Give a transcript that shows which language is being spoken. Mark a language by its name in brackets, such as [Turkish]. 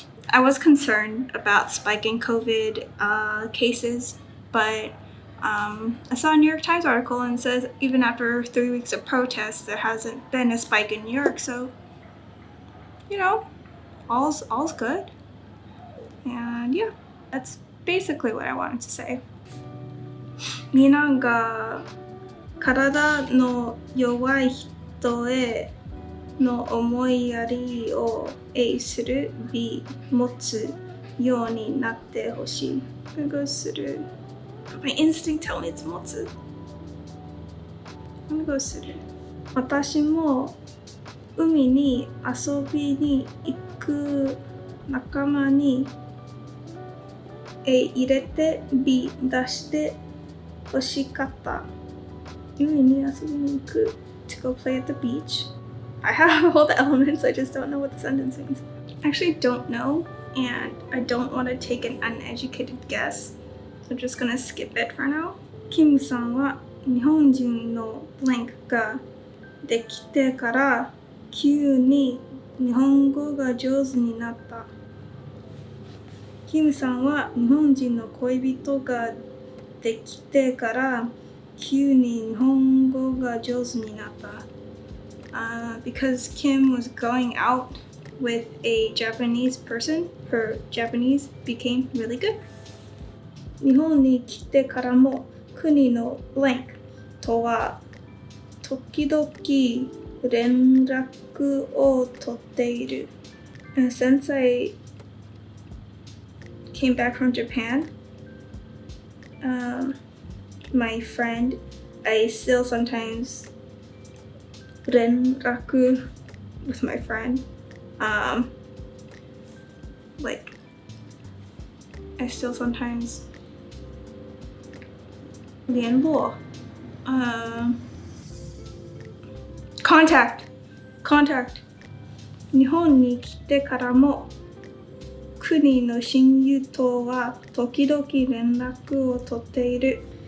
[English] I was concerned about spiking COVID cases, but I saw a New York Times article and it says even after 3 weeks of protests, there hasn't been a spike in New York. So, all's good. And yeah, that's basically what I wanted to say. [Japanese] みんなが体の弱い人への思いやりをする B 持つようになってほしい。 [English] I'm gonna go する。 My instinct tell me it's 持つ。 I'm gonna go する。 [Japanese] 私も海に遊びに行く仲間に入れて B 出してほしかった。海に遊びに行く [English] to go play at the beach. I have all the elements, I just don't know what the sentence means. I actually don't know, and I don't want to take an uneducated guess. So I'm just gonna skip it for now. [Japanese] キムさんは日本人のブランクができてから急に日本語が上手になった。キムさんは日本人の恋人ができてから急に日本語が上手になった。 [English] Because Kim was going out with a Japanese person, her Japanese became really good. [Japanese] 日本に来てからも国のブランクとは時々連絡を取っている。 [English] Since I came back from Japan, my friend, I still sometimes 連絡 with my friend. Like, I still sometimes [Japanese] 联絡 [English] contact [Japanese] 日本に来てからも国の親友とは時々連絡を取っている。